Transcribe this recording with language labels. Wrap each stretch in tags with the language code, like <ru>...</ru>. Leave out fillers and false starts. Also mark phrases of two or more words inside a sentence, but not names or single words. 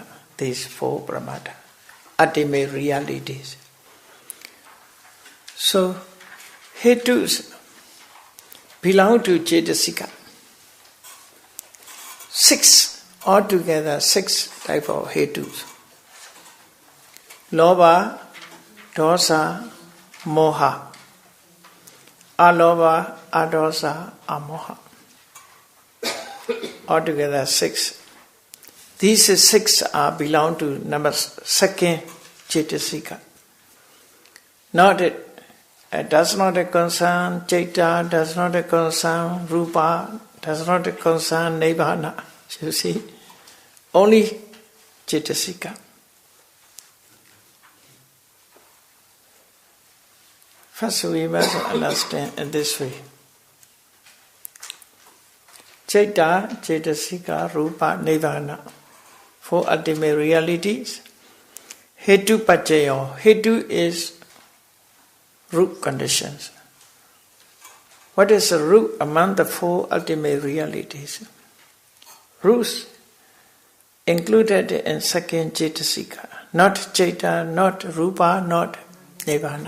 <en>These 4 paramata. Ultimate realities. So, Hetus belong to Cetasika. 6 altogether, 6 type of hetus.</en> <pi>Lobha, dosa, moha. Alobha, adosa, amoha.</pi> <en>Altogether 6. These 6 belong to number 2nd Cetasika. Not it does not concern Chaita, does not concern Rupa, does not concern Nibbana. You see, only Cetasika. First we must understand in this way.</en> <pi>Chaita, Cetasika, Rupa, Nibbana.</pi> <en>4 ultimate realities.</en> <pi>Hetu Pachayo.</pi> <en>Hetu is root conditions. What is the root among the 4 ultimate realities? Roots included in 2nd Cetasika. Not Chaita, not Rupa, not Nibbana.</en>